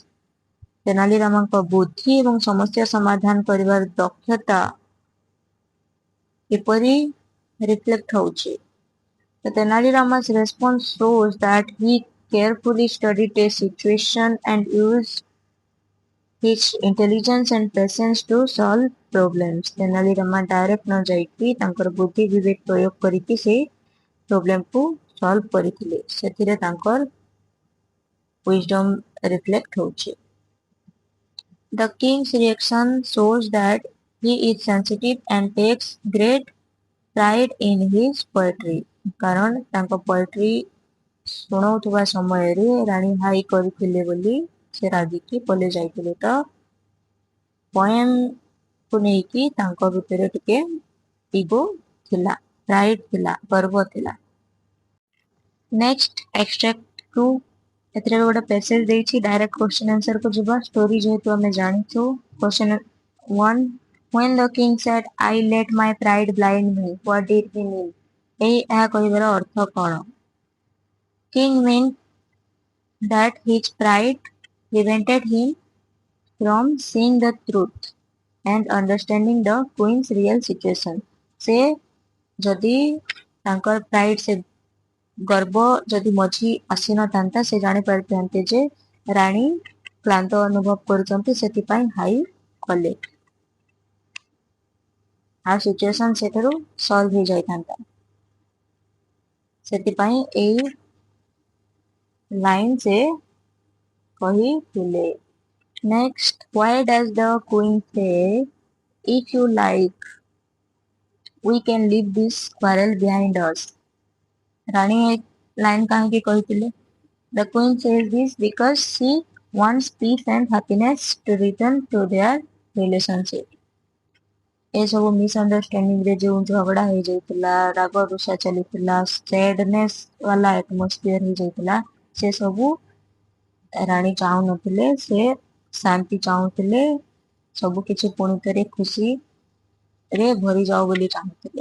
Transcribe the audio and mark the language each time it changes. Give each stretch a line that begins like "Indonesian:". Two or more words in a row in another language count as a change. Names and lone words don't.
Odia: ତେନାଲି ରାମାଙ୍କ ବୁଦ୍ଧି ଏବଂ ସମସ୍ୟା ସମାଧାନ କରିବାର ଦକ୍ଷତା କିପରି ରିଫ୍ଲେକ୍ଟ ହେଉଛି?
English: The Tenali Rama's response shows that he carefully studied a situation and used his intelligence and patience to solve problems.
Odia: ତେନାଲି ରାମା ଡାଇରେକ୍ଟ ନ ଯାଇକି ତାଙ୍କର ବୁଦ୍ଧି ବିବେକ ପ୍ରୟୋଗ କରିକି ସେ ପ୍ରୋବ୍ଲେମକୁ ସଲ୍ଭ କରିଥିଲେ. ସେଥିରେ ତାଙ୍କର wisdom ରିଫ୍ଲେକ୍ଟ ହେଉଛି.
English: The king's reaction shows that he is sensitive and takes great pride in his poetry.
Odia: କାରଣ ତାଙ୍କ poetry ଶୁଣାଉଥିବା ସମୟରେ ରାଣୀ ହାଇ କରିଥିଲେ ବୋଲି ସେ ରାଗିକି ପଳେଇ ଯାଇଥିଲେ. ତ ପଏମକୁ ନେଇକି ତାଙ୍କ ଭିତରେ ଟିକେ ଇଗୋ ଥିଲା, ପ୍ରାଇଡ୍ ଥିଲା, ଗର୍ବ ଥିଲା.
English: Next extract 2.
Odia: ଏଥିରେ ଗୋଟେ ପେସେଜ ଦେଇଛି
English: direct question answer
Odia: କୁ ଯିବା. ଷ୍ଟୋରି ଯେହେତୁ ଆମେ ଜାଣିଛୁ.
English: Question 1. When the king said, I let my pride blind me, what did he mean?
Odia: ଏହା କହିବାର ଅର୍ଥ କ'ଣ?
English: King meant that his pride prevented him from seeing the truth and understanding the queen's real situation.
Odia: ସେ ଯଦି ତାଙ୍କର ପ୍ରାଇଡ୍ ସେ ଗର୍ବ ଯଦି ମଝି ଆସିନଥାନ୍ତା ସେ ଜାଣିପାରିଥାନ୍ତେ ଯେ ରାଣୀ କ୍ଳାନ୍ତ ଅନୁଭବ କରୁଛନ୍ତି ସେଥିପାଇଁ ହାଇ କଲେ ଆଉ ସିଚୁଏସନ ସେଠାରୁ ସଲ୍ଭ ହେଇଯାଇଥାନ୍ତା. ସେଥିପାଇଁ ଏଇ ଲାଇନ ସେ କହିଥିଲେ.
English: Next, why does the queen say, if you like, we can leave this quarrel behind us?
Odia: ରାଣୀ ଏ ଲାଇନ କାହିଁକି କହିଥିଲେ?
English: The queen says this because she wants peace and happiness to return to their relationship.
Odia: ଏସବୁ ମିସଅଣ୍ଡରଷ୍ଟାଣ୍ଡିଂରେ ଯେଉଁ ଝଗଡ଼ା ହେଇଯାଇଥିଲା, ରାଗ ରୁଷା ଚାଲିଥିଲା, ସ୍ୟାଡନେସ୍ ବାଲା ଆଟମୋସ୍ଫିୟର ହେଇଯାଇଥିଲା, ସେ ସବୁ ରାଣୀ ଚାହୁଁନଥିଲେ. ସେ ଶାନ୍ତି ଚାହୁଁଥିଲେ, ସବୁ କିଛି ପୁଣି ଥରେ ଖୁସିରେ ଭରିଯାଉ ବୋଲି ଚାହୁଁଥିଲେ.